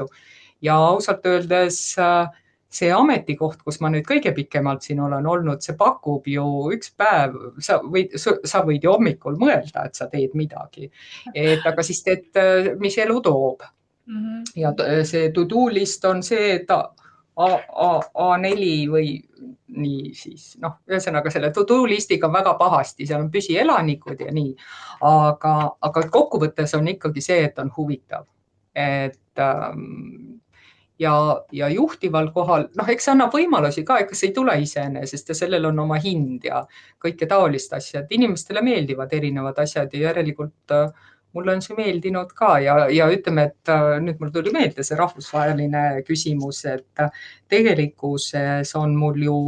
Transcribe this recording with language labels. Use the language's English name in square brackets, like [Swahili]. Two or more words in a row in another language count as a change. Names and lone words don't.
[Estonian] Ja ausalt öeldes see ametikoht, kus ma nüüd kõige pikemalt siin olen olnud, see pakub ju üks päev, sa võid ju hommikul mõelda, et sa teed midagi, aga siis teed, mis elu toob. Ja see [English] to-do list [Estonian] on see, et A4 või nii siis, noh, ühesõnaga selle to-do listiga on väga pahasti, seal on püsielanikud ja nii, aga kokkuvõttes on ikkagi see, et on huvitav. Et ja juhtival kohal, noh, eks see annab võimalusi ka, ega see ei tule iseenesest ja sellel on oma hind ja kõike taolist asja, et inimestele meeldivad erinevad asjad ja järelikult mulle on see meeldinud ka ja ütleme, et nüüd mul tuli meelde see rahvusvaheline küsimus, et tegelikkuses on mul